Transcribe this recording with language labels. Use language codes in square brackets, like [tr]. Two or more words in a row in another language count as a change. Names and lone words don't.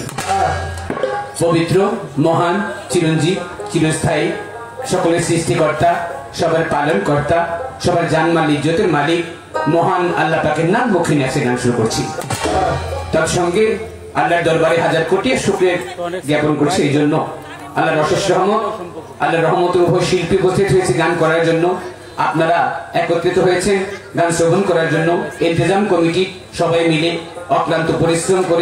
[bn] পবিত্র মহান চিরঞ্জীব চিরস্থায়ী সকলের সৃষ্টিকর্তা সবার পালনকর্তা সবার জানমাল ইজ্জতের মালিক মহান আল্লাহ পাকের নাম মুখে নিয়ে গান শুরু করছি তার সঙ্গে আল্লাহর দরবারে হাজার কোটি শুকরিয়া জ্ঞাপন করছি এই জন্য আল্লাহর অশেষ রহমত আল্লাহর রহমতের উপর শিল্পী উপস্থিত হয়েছে গান করার জন্য আপনারা একত্রিত হয়েছেন গান শ্রবণ করার জন্য ইন্তজাম কমিটি সবাই মিলে অক্লান্ত পরিশ্রম করে